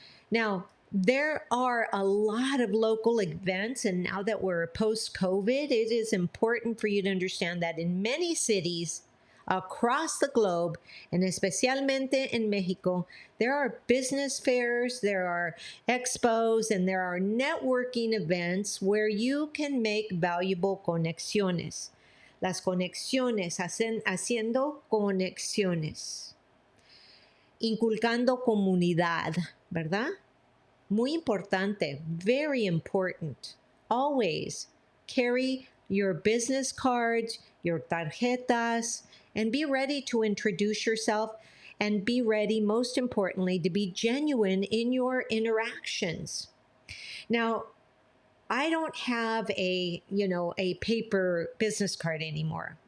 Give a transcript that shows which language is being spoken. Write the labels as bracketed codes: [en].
[en] Now, there are a lot of local events, and now that we're post-COVID, it is important for you to understand that in many cities across the globe, and especialmente in Mexico, there are business fairs, there are expos, and there are networking events where you can make valuable conexiones. [es] Las conexiones, haciendo conexiones. Inculcando comunidad, ¿verdad? Muy importante, [en] very important. Always carry your business cards, your tarjetas, and be ready to introduce yourself, and be ready, most importantly, to be genuine in your interactions. Now, I don't have a paper business card anymore.